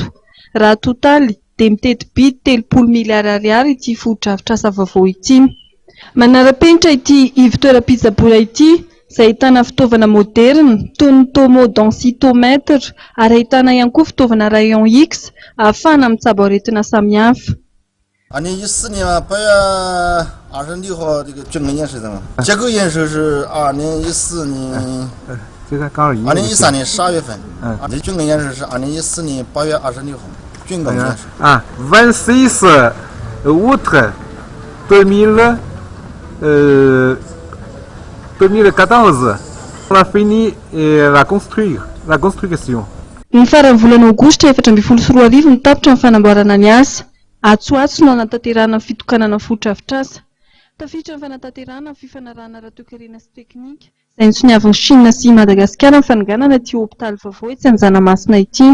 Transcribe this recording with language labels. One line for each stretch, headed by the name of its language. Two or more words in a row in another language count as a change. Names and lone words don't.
Malagasy: Raha totaly dia mitety bidy 30 miliary ariary ity foto-drafitr'asa vaovao ity. Manara-penitra ity ivon-toeram-pitsaboana ity izay ahitana fitaovana moderna toy ny tomodensitomètre ary ahitana ihany koa fitaovana
French: rayon X
Malagasy: ahafahana mitsabo aretina samihafa.
Chinese: Ani一四年8月22号这个军工演示的嘛，结构演示是2014年，这个刚 2013年12月份，这军工演示是2014年8月26号，军工演示。
French: 啊，26 août 2014, on a fini la construction.
Malagasy: Ny faran'ny volana Aogositra 2014 ny tapitra ny fanamboarana ny asa. Atsoatso no anatanterahana fitokanana foto-drafitr'asa. Tafiditra ny fanatanterahana fifanarahana ara-toekarena sy teknika izay nitsoniavin'ny Chine sy Madagasikara ny fananganana ity hôpitaly vaovao etsy Anjanamasina ity.